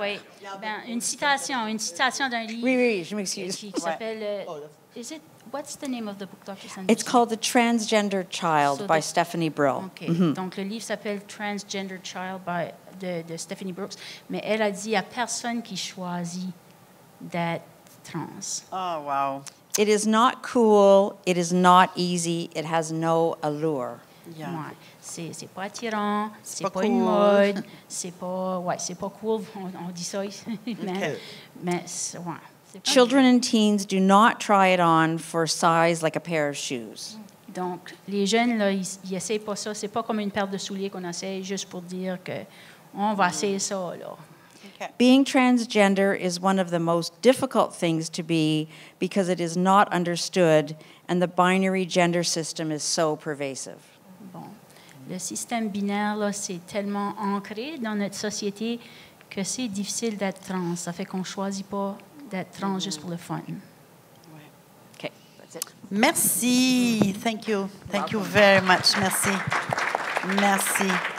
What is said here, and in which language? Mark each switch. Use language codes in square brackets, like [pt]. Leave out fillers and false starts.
[fr] oui, une citation d'un livre Oui, oui, je m'excuse. qui s'appelle... [en] what's the name of the book, Dr. Sanders? It's called The Transgender Child So by the- Stephanie Brill. [fr] OK. Donc, le livre s'appelle Transgender Child de Stephanie Brooks. Mais elle a dit, il n'y a personne qui choisit d'être trans. [en] Oh, wow. It is not cool, it is not easy, it has no allure. Yeah. [fr] Ouais. C'est pas attirant, c'est pas pas une [en] cool. [fr] mode, c'est pas cool, on dit ça ici. mais c'est pas- [en] Children and teens do not try it on for size like a pair of shoes. [fr] Donc, les jeunes, là, ils n'essayent pas ça. C'est pas comme une paire de souliers qu'on essaye juste pour dire qu'on va essayer ça, là. [en] OK. Being transgender is one of the most difficult things to be because it is not understood and the binary gender system is so pervasive. [fr] Bon. Le système binaire, là, c'est tellement ancré dans notre société que c'est difficile d'être trans. Ça fait qu'on ne choisit pas d'être trans juste pour le fun. [en] Okay, that's it. [fr] Merci. [en] Thank you. Thank you very much. [fr] Merci. Merci.